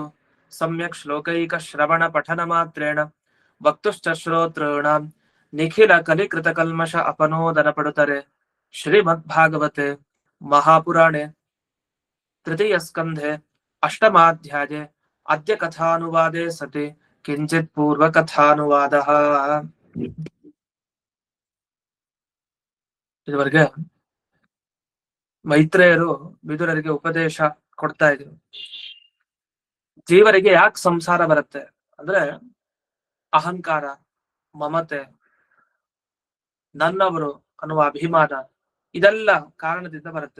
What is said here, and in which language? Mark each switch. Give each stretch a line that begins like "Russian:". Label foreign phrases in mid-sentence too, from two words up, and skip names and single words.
Sanskrit: सम्यक् श्लोकैक श्रवण पठन मात्रेण वक्तुश्च श्रोतॄणां निखिल कलिकृत कल्मष अपनोदन पडुतरे श्रीमद्भागवते महापुराणे तृतीय स्कन्धे अष्टमाध्याये अद्य कथानुवादे सति किंचित् पूर्व कथानुवादः।
Kannada: ಇದುವರೆಗೆ ಮೈತ್ರೇಯರು ವಿದುರರಿಗೆ ಉಪದೇಶ ಕೊಡ್ತಾ ಇದ್ರು. ಜೀವರಿಗೆ ಯಾಕೆ ಸಂಸಾರ ಬರುತ್ತೆ ಅಂದ್ರೆ ಅಹಂಕಾರ, ಮಮತೆ, ನನ್ನವರು ಅನ್ನುವ ಅಭಿಮಾನ, ಇದೆಲ್ಲ ಕಾರಣದಿಂದ ಬರುತ್ತೆ.